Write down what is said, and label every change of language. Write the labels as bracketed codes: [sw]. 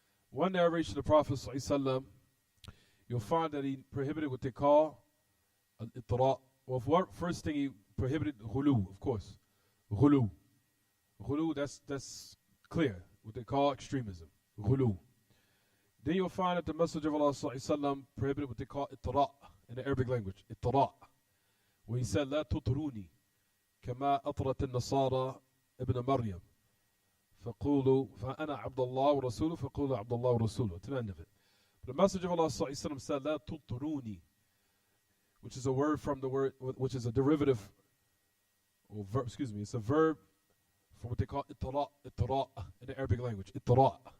[en] One narration of the Prophet ﷺ, you'll find that he prohibited what they call al-ittira'. Well, first thing he prohibited ghulu, of course. Ghulu. Ghulu, that's clear. What they call extremism. Ghulu. Then you'll find that the Messenger of Allah ﷺ prohibited what they call ittira' in the Arabic language. Ittira'. Where he said, [ar] لا تطروني كما أطرت النصارى ابن مريم. فقولوا فأنا عبد الله ورسوله فقولوا عبد الله ورسوله. [en] To the end of it. But the Messenger of Allah said, [ar] لا تطروني, [en] which is a word from the word, which is a derivative, or verb, it's a verb from what they call ittira' in the Arabic language. Ittira'.